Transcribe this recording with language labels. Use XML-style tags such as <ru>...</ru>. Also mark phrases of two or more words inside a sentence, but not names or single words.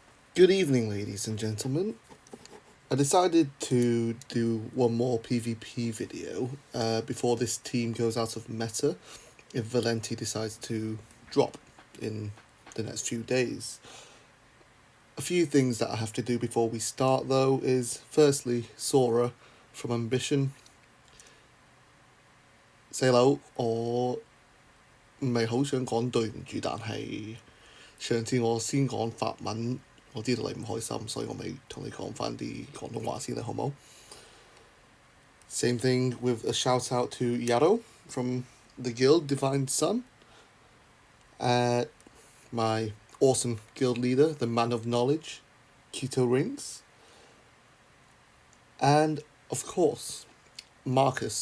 <en>Good evening, ladies and gentlemen. I decided to do one more PvP video before this team goes out of meta if Valenty decides to drop in the next few days. A few things that I have to do before we start though is firstly, Sora from Ambition, say hello</en> <yue>我唔係好想講對唔住，但係上次我先講法文，我知道你唔開心，所以我咪同你講返啲廣東話先啦，好冇？</yue> <en>Same thing with a shout out to Yaro from the guild Divine Sun, uh, my awesome guild leader, the man of knowledge, Keto Rings, and of course, Marcus.</en>